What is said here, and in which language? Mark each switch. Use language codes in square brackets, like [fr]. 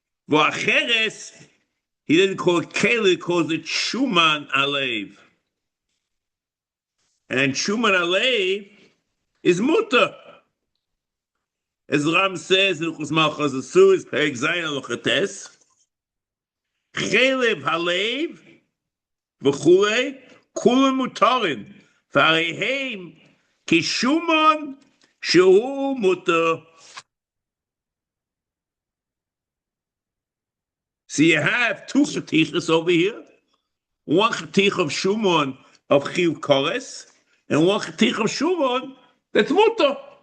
[en] V'acheres, he didn't call it Kele, he calls it Shuman Alev. And Shuman Alev is Mutter. As Ram says in Chus Malchus Asus, Perek Zayin Alochates, [he] חלב הלב וכולי, כולם מותרים, והרי הם כשומן שהוא מותר. [en] So you have two chatichas over here, one chatich of shumon of chiyuv kores, and one chatich of shumon that's mutar.